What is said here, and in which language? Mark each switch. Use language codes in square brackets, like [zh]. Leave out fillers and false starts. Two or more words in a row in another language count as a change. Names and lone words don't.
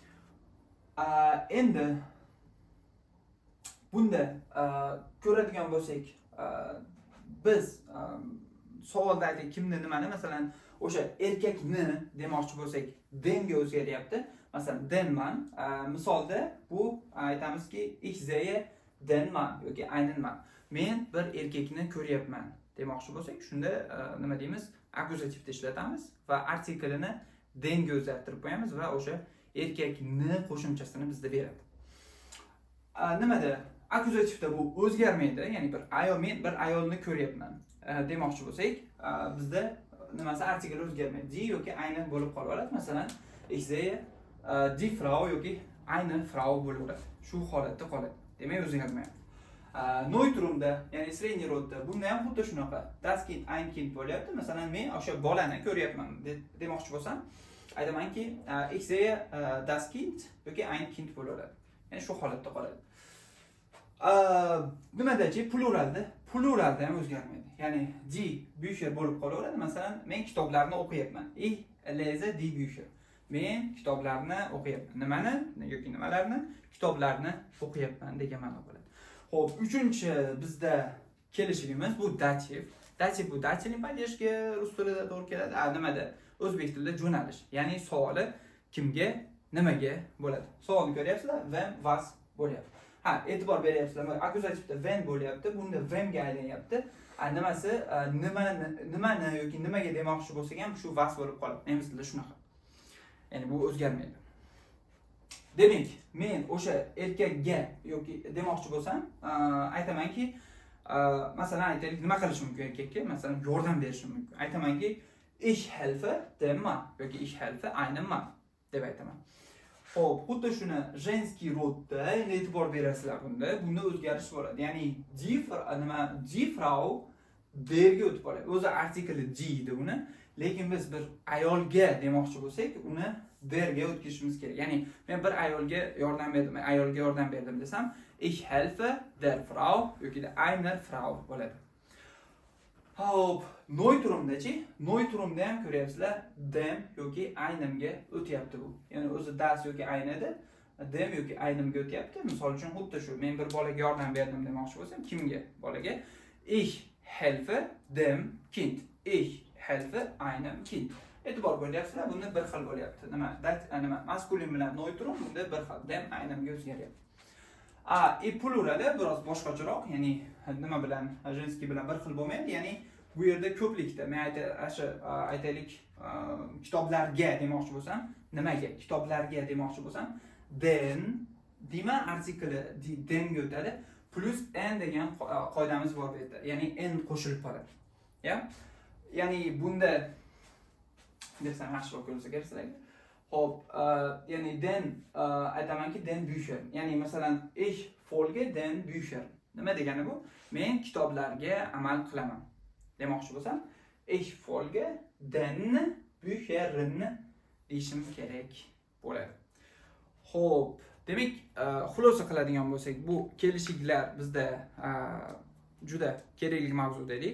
[uz] Endi bunda ko'radigan bo'lsak, biz savolda aytdik kimni nimani, masalan, o'sha erkakni demoqchi bo'lsak, denga o'zgaryapti. Masalan, [de] den Mann [uz] misolda bu aytamizki, [de] ich sehe den Mann yoki einen Mann. [uz] Men bir erkakni ko'ryapman demoqchi bo'lsak, shunda nima deymiz? Akuzativda ishlatamiz va artikelini denga o'zgartirib qo'yamiz va o'sha erkakni qo'shimchasini bizda beradi. Nimada? Akuzativda bu o'zgarmaydi, ya'ni men bir ayolni ko'ryapman demoqchi bo'lsak, bizda nimasi artikel o'zgarmaydi. Die yoki einen bo'lib qolaveradi. Masalan, [de] ich sehe die Frau yoki eine Frau bo'laveradi. [uz] Shu holatda qoladi. Demak, o'zgarmaydi. Neutrumda, ya'ni средний rodda bunda ham xuddi shunaqa. [de] Das Kind, ein Kind bo'lyapti. [uz] Masalan, men o'sha bolani ko'ryapman demoqchi bo'lsam, aytamanki, [de] ich sehe das Kind yoki ein Kind bo'laveradi. [uz] Ya'ni shu holatda qoladi. Nimadachi pluralda ham o'zgarmaydi. Ya'ni [de] die Bücher [uz] bo'lib qolaveradi. Masalan, men kitoblarni o'qiyapman. [de] Ich lese die Bücher. [uz] Men kitoblarni o'qiyapman. Nimani yoki nimalarni? Kitoblarni o'qiyapman degan ma'no bo'ladi. Xo'p, uchinchi bizda kelishigimiz bu dativ. Dativ bu [ru] дательный падеж [uz] rus tilida to'g'ri keladi. Nimada? O'zbek tilida jo'nalish. Ya'ni savoli kimga nimaga bo'ladi? Savolni ko'ryapsizlar? [de] When, was bo'lyapti. [uz] Ha, e'tibor beryapsizlar. Akkuzativda when bo'lyapti, bunda whenga aylanyapti. Nimasi nimani yoki nimaga demoqchi bo'lsak ham shu was bo'lib qoladi. Nemis tilida shunaqa. Ya'ni bu o'zgarmaydi. Demak, men o'sha erkakga yoki demoqchi bo'lsam, aytamanki, masalan aytaylik, nima qilish mumkin erkakka? Masalan, yordam berish mumkin. Aytamanki, [de] ich helfe dem Mann yoki ich helfe einem Mann deb aytaman. [uz] Xo'p, xuddi shuni женский rodda endi e'tibor berasizlar bunda. Bunda o'zgarish bo'ladi. Ya'ni [de] die Frau [uz] derga o'tib qoladi. O'zi artikli die edi uni, lekin biz bir ayolga demoqchi bo'lsak, uni derga o'tkazishimiz kerak. Ya'ni men bir ayolga yordam berdim desam, [de] ich helfe der Frau yoki einer Frau bo'ladi. [uz] Hop, Neutrumdachi, Neutrumda ham ko'ryapsizlar, dem yoki einimga o'tyapti bu. Ya'ni o'zi das yoki aynada, dem yoki einimga o'tyapti. Misol uchun xuddi shu, men bir bolaga yordam berdim demoqchi bo'lsam, kimga? [de] Bolaga ich helfe dem Kind. Ich helfe einem Kind. [uz] E'tibor beryapsizlar, bunda bir xil bo'lyapti. Nima maskulin bilan neutrum bunda bir xil, dem einimga o'zgaryapti. Pluralda biroz boshqacharoq, ya'ni nima bilan, женский bilan bir xil bo'lmaydi, ya'ni bu yerda ko'plikda. Men aytaylik, kitoblarga demoqchi bo'lsam, nimaga? Kitoblarga demoqchi bo'lsam, den dema artikli denga o'tadi, plus n degan qoidamiz bor bu yerda. Ya'ni n qo'shilib qoladi. Ya? Ya'ni bunda desam yaxshiroq ko'rsa kerak sizlarga. Hop, ya'ni den aytamanki [de] den Bücher. [uz] Ya'ni masalan [de] ich folge den Bücher. [uz] Nima degani bu? Men kitoblarga amal qilaman demoqchi bo'lsam, [de] ich folge den Büchern deyishim kerak bo'ladi. [uz] Xo'p, demak, xulosa qiladigan bo'lsak, bu kelishiklar bizda juda kerakli mavzu dedik.